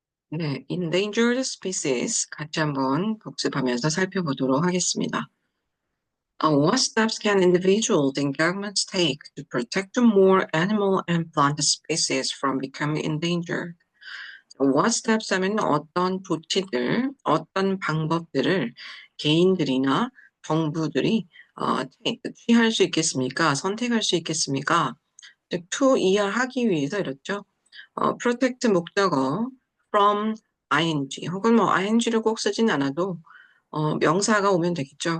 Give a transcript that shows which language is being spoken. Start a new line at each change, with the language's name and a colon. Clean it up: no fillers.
Korean: 네, endangered species 같이 한번 복습하면서 살펴보도록 하겠습니다.
English: What steps can individuals and governments take to protect more animal and plant species from becoming endangered?
Korean: What steps 하면 어떤 조치들, 어떤 방법들을 개인들이나 정부들이 취할 수 있겠습니까? 선택할 수 있겠습니까? 즉, to 이하하기 위해서 이렇죠. protect 목적어 from ing 혹은 뭐 ing를 꼭 쓰진 않아도 명사가 오면 되겠죠.